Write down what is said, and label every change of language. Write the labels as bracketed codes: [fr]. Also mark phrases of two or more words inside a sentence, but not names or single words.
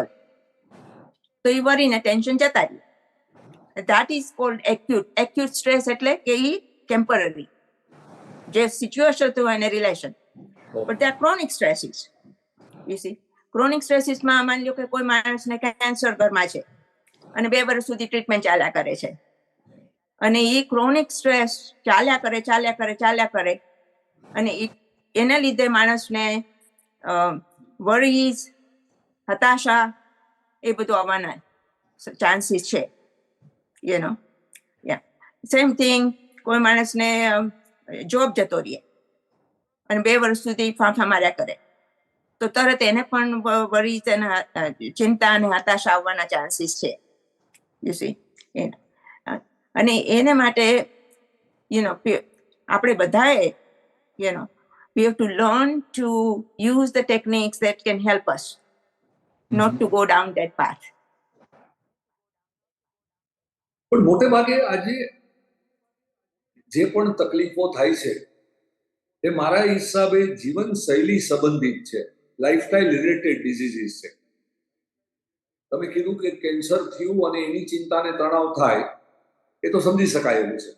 [gu] તો એ worry ને tension જતા રહ્યું. [en] That is called acute. Acute stress [gu] એટલે કે એ temporary. જે situation હતું એને relation. [en] But there are chronic stresses. You see? Chronic stresses [gu] માં માની લો કે કોઈ માણસને કેન્સર ઘરમાં છે અને 2 વર્ષ સુધી ટ્રીટમેન્ટ ચાલ્યા કરે છે, અને એ [en] chronic stress [gu] ચાલ્યા કરે અને એના લીધે માણસને વરીઝ, હતાશા એ બધું આવવાના ચાન્સીસ છે. [en] same thing, [gu] કોઈ માણસને જોબ જતો રહે અને 2 વર્ષ સુધી ફાંફા માર્યા કરે, તો તરત એને પણ વરીઝ અને ચિંતા અને હતાશા આવવાના ચાન્સીસ છે. [en] You see? [gu] અને એને માટે આપણે બધાએ [en] we have to learn to use the techniques that can help us not to go down that path. [gu] પણ મોટે ભાગે આજે જે પણ તકલીફો થાય છે એ મારા હિસાબે જીવનશૈલી સંબંધિત છે, [en] lifestyle related diseases [gu] છે. તમે કીધું કે કેન્સર થયું અને એની ચિંતા ને તણાવ થાય, એ તો સમજી શકાય એવું છે.